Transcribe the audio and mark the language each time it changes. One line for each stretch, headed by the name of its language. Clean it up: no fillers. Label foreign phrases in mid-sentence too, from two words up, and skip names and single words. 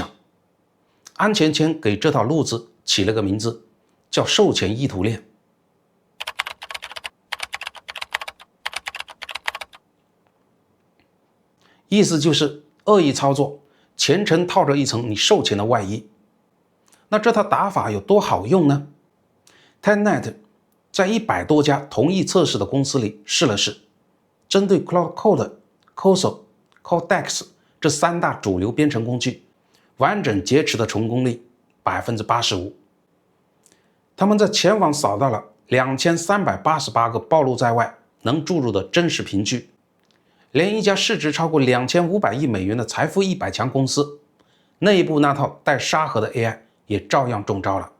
Chinese: 安全圈給這套路子起了個名字，叫授權意圖鏈。意思就是惡意操作全程套着一层你授权的外衣。那這套打法有多好用呢？ Telnet 在100多家同意測試的公司裡試了試，針對 Cloud Code、Coso、Codex 這3大主流編程工具，完整劫持的成功率 85%。他們在全網掃到了2388個暴露在外能注入的真實憑據，連一家市值超過2500億美元的財富100強公司內部那套帶沙盒的 AI 也照樣中招了。